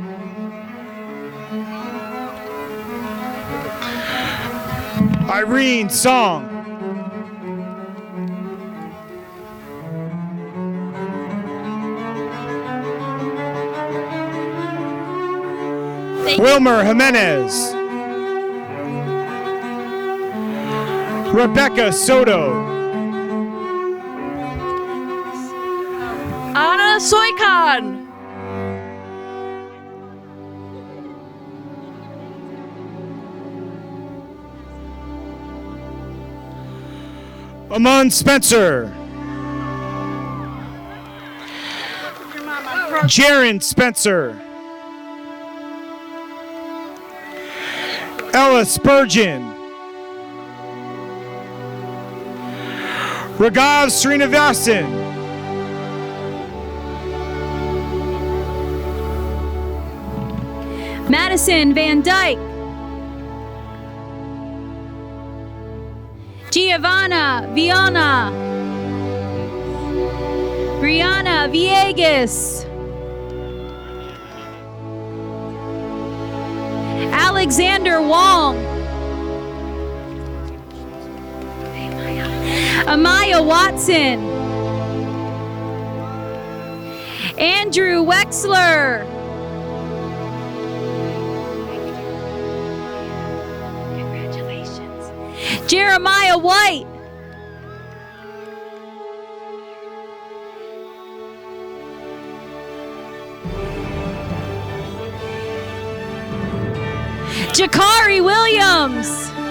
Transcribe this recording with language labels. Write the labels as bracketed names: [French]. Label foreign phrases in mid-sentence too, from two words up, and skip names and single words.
[English] Irene Song. Wilmer Jimenez. Rebecca Soto. Anna Soykan. Amon Spencer. Jaron Spencer. Ella Spurgeon. Ragav Srinivasan. Madison Van Dyke. Giovanna Viana. Brianna Villegas. Alexander Wong. Amaya Watson. Andrew Wexler. Jeremiah White. Jakari Williams.